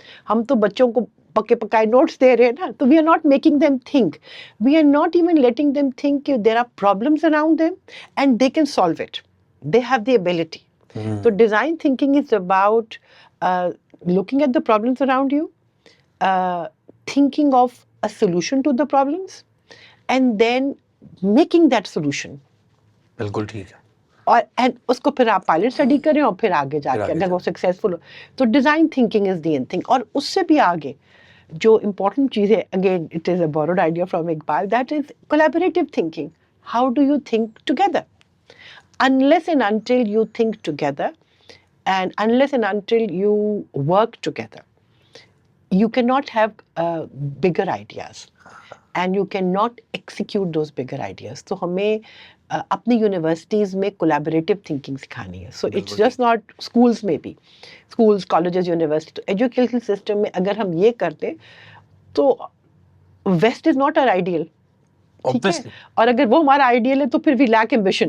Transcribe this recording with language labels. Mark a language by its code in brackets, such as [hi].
[ur] ہم تو بچوں کو پکے پکائے نوٹس دے رہے ہیں نا، تو [en] We are not making them think, we are not even letting them think کہ there are problems around them and they can solve it, they have the ability. تو design thinking is about looking at the problems around you, thinking of a solution to the problems and then making that solution. [ur] بالکل ٹھیک ہے. اور and اس کو پھر آپ pilot study کریں اور پھر آگے جا کے اگر وہ سکسیزفل ہو تو [en] Design thinking is the end thing. [ur] اور اس سے بھی آگے جو امپورٹنٹ چیز ہے، [en] Again it is a board idea from Iqbal, that is collaborative thinking. How do you think together? unless and until you think together and unless and until you work together, you cannot have bigger ideas and you cannot execute those bigger ideas. [ur] تو ہمیں اپنی universities میں collaborative thinking سکھانی ہے. [en] so it's just not [ur] schools میں بھی، schools colleges university, تو education system میں اگر ہم یہ کرتے تو [en] West is not our ideal. [ur] ٹھیک ہے، اور اگر وہ ہمارا آئیڈیل ہے تو پھر [en] We lack ambition.